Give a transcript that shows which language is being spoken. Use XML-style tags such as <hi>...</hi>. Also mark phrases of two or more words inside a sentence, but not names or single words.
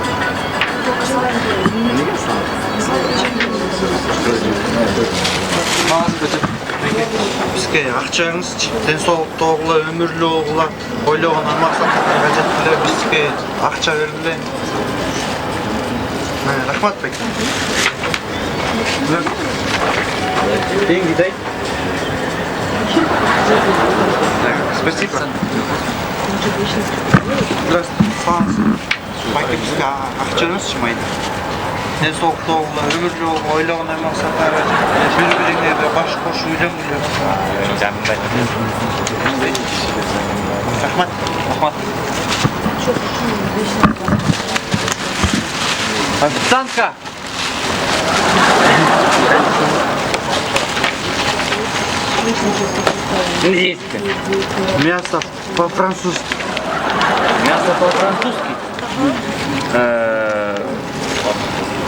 <ky>Бизге акчаңызчы, ден соолуктогула, өмүрлүгүла, ойлогон максаттарга жеткиле бизге акча бергиле. Рахмат бек.</ky> <ru>Деньги дай. Спасибо. Здравствуйте.</ru> <ky>Байке бизге акчаңызчы майда. Ден соолуктогула, өмүрлүгүла, ойлогон максаттарга жеткиле бири-бириңерге баш кошуп үйлөнгүлө. Жанымдай. Рахмат.</ky> <ru>Официантка! Мясо по-французски. Мясо по-французски. Фунчоза.</ru>